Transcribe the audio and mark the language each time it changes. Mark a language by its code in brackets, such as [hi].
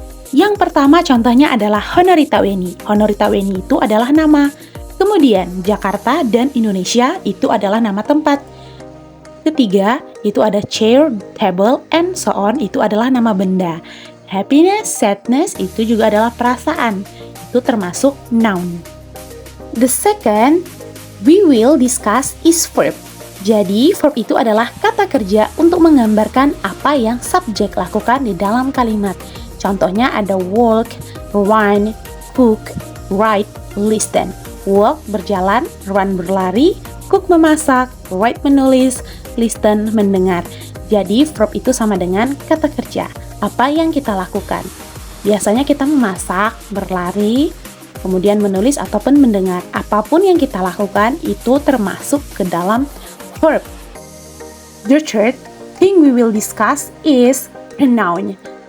[id] Yang pertama contohnya adalah Honorita Weni. Honorita Weni itu adalah nama. Kemudian, Jakarta dan Indonesia itu adalah nama tempat. Ketiga, itu ada chair, table, and so on, itu adalah nama benda. Happiness, sadness, itu juga adalah perasaan. Itu termasuk noun. [en] The second we will discuss is verb. [id] Jadi, verb itu adalah kata kerja untuk menggambarkan apa yang subjek lakukan di dalam kalimat. Contohnya ada walk, run, cook, write, listen. Walk berjalan, run berlari, cook memasak, write menulis, listen mendengar. Jadi, verb itu sama dengan kata kerja. Apa yang kita lakukan? Biasanya kita memasak, berlari, kemudian menulis ataupun mendengar. Apapun yang kita lakukan itu termasuk ke dalam verb. [en] The third thing we will discuss is pronoun.